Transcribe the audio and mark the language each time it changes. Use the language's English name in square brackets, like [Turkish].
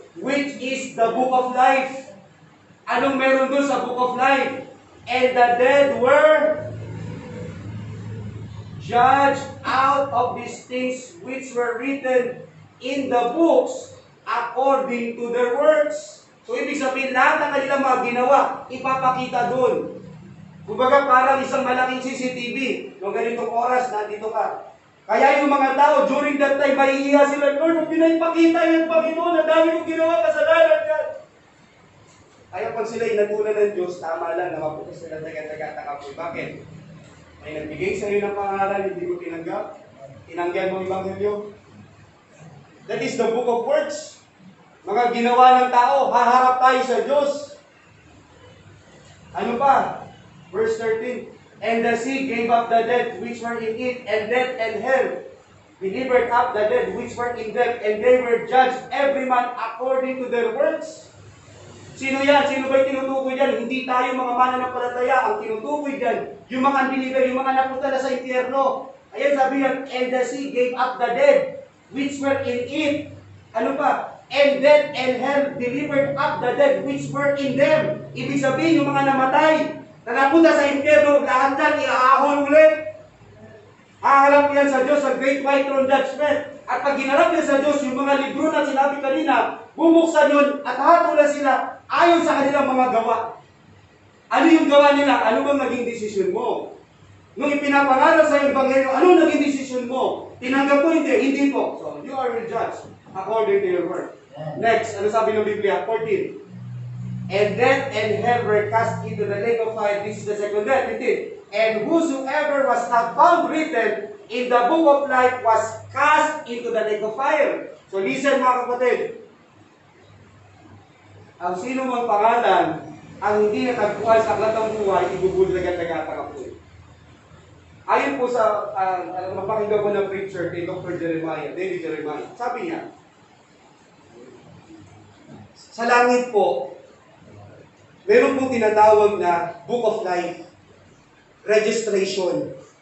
[English] Which is the book of life. [Filipino] Anong meron doon sa [English] book of life? And the dead were judged out of these things which were written in the books according to their works. [Filipino] So, ibig sabihin, lahat ng kanilang mga ginawa, ipapakita doon. Kumbaga, parang isang malaking CCTV. Noong ganitong oras, nandito ka. Kaya yung mga tao, [English] during that time, [Filipino] maiiya sila, Lord, huwag pinapakita yung Panginoon, ang dami kong ginawa, kasalanan ka. Kaya pag sila inatulan ng Diyos, tama lang, nakapunta sila taga-taga-taga po. Bakit? May nagbigay sa iyo ng pangalan, hindi mo tinanggap. Tinanggihan mo ang Ebanghelyo. [English] That is the book of works. [Filipino] Mga ginawa ng tao, haharap tayo sa Diyos. Ano pa? Verse 13. [English] And the sea gave up the dead which were in it, and death and hell delivered up the dead which were in them, and they were judged every man according to their works. [Filipino] Sino yan? Sino ba'y tinutukoy dyan? Hindi tayo mga mananampalataya. Ang tinutukoy dyan, yung mga unbeliever, yung mga napunta na sa impyerno. Ayan sabi yan, [English] and the sea gave up the dead which were in it. Ano pa? and death and hell delivered up the dead which were in them. [Filipino] Ibig sabihin, yung mga namatay, na napunta sa impyerno, lahat yan, iaahon ulit. Haharap yan sa Diyos sa Great White Throne Judgment. At pag ginarap yan sa Diyos, yung mga libro na sinabi kanina, bubuksan yun at hatulan sila ayon sa kanilang mga gawa. Ano yung gawa nila? Ano bang naging desisyon mo? Nung ipinapangaral sa Ebanghelyo, ano naging desisyon mo? Tinanggap mo hindi? Hindi po. [English] So, you are will judge according to your work. Next, [Filipino] ano sabi ng Biblia? [English] 14. And death and hell were cast into the lake of fire. This is the second death. 15. And whosoever was not found written in the book of life was cast into the lake of fire. So listen [Filipino] mga kapatid. Ang sino mang pangalan, ang hindi natagpuan sa aklat ng buhay, ibubulagad-lagatan ako. Ayon po sa mapakinggan ko ng preacher kay Dr. Jeremiah, David Jeremiah, sabi niya, sa langit po, meron pong tinatawag na Book of Life, registration.